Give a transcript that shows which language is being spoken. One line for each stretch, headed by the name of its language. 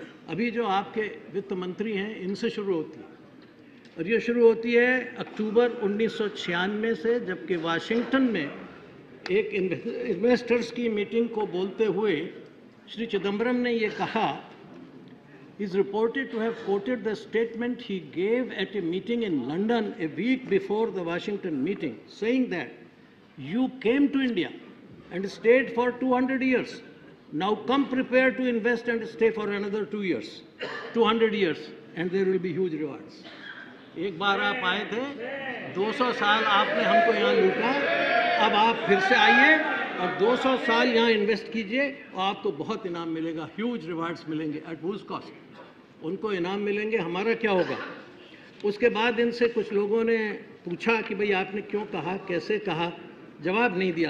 Hindi: अभी जो आपके वित्त मंत्री हैं इनसे शुरू होती है, और ये शुरू होती है अक्टूबर 1996 से, जबकि वाशिंगटन में एक इन्वेस्टर्स की मीटिंग को बोलते हुए श्री चिदम्बरम ने ये कहा,
English: he is reported to have quoted the statement he gave at a meeting in London a week before the Washington meeting, saying that you came to India and stayed for 200 years. Now come prepared to invest and stay for another 2 years, 200 years, and there will be huge rewards.
Hindi: एक बार आप आए थे, 200 साल आपने हमको यहाँ लूटा, अब आप फिर से आइए और 200 साल यहाँ इन्वेस्ट कीजिए और आपको बहुत इनाम मिलेगा, ह्यूज रिवार्ड्स मिलेंगे।
English: At whose cost?
Hindi: उनको इनाम मिलेंगे, हमारा क्या होगा? उसके बाद इनसे कुछ लोगों ने पूछा कि भाई आपने क्यों कहा, कैसे कहा, जवाब नहीं दिया।